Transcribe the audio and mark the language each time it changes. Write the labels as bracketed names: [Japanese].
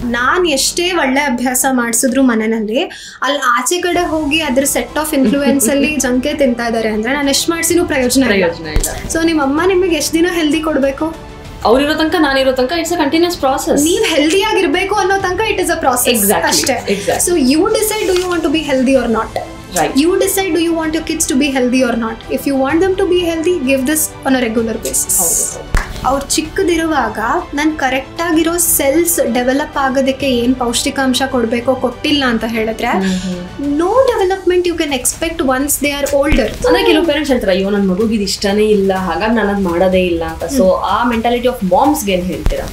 [Kannada] ನಾನ್ ಎಷ್ಟೇ ಒಳ್ಳೆ ಅಭ್ಯಾಸ ಮಾಡಿಸಿದ್ರು ಮನೆಯಲ್ಲಿ, ಅಲ್ಲಿ ಆಚೆ ಕಡೆ ಹೋಗಿ ಅದ್ರ [English] set of influence [Kannada] ಅಲ್ಲಿ ಜಂಕೆ ತಿಂತಾ ಇದಾರೆ ಅಂದ್ರೆ ನಾನು ಎಷ್ಟ್ ಮಾಡ್ಸಿನೂ ಪ್ರಯೋಜನ ಇಲ್ಲ. ಸೊ ನಿಮ್ಮಮ್ಮ ನಿಮಗೆ ಎಷ್ಟ್ ದಿನ ಹೆಲ್ದಿ ಕೊಡ್ಬೇಕು? ಅವ್ರಿರೋ ತನಕ ನಾನಿರೋ ತನಕ [English] It's a continuous process. [Kannada] ನೀವ್ ಹೆಲ್ದಿ ಆಗಿರ್ಬೇಕು ಅನ್ನೋ ತನಕ [English] it is a process [Kannada] ಅಷ್ಟೇ. [English] So you decide, do you want to be healthy or not? Right. You decide, do you want your kids to be healthy or not? If you want them to be healthy, give this on a regular basis. [Kannada] ಅವ್ರು ಚಿಕ್ಕದಿರುವಾಗ ನಾನು correct ಆಗಿರೋ cells develop ಆಗೋದಕ್ಕೆ ಏನ್ ಪೌಷ್ಟಿಕಾಂಶ ಕೊಡ್ಬೇಕೋ ಕೊಟ್ಟಿಲ್ಲ ಅಂತ ಹೇಳಿದ್ರೆ [English] No development you can expect once they are older. [Kannada] ಅಂದ್ರೆ ಕೆಲವು ಪೇರೆಂಟ್ಸ್ ಹೇಳ್ತಾರೆ ಅಯ್ಯೋ ನನ್ನ ಮಗುಗೆ ಇದು ಇಷ್ಟನೇ ಇಲ್ಲ, ಹಾಗಾಗಿ ನಾನು ಅದು ಮಾಡೋದೇ ಇಲ್ಲ ಅಂತ. ಸೊ ಆ [English] mentality of ಮಾಮ್ಸ್ಗೆ [Kannada] ಏನ್ ಹೇಳ್ತೀರಾ?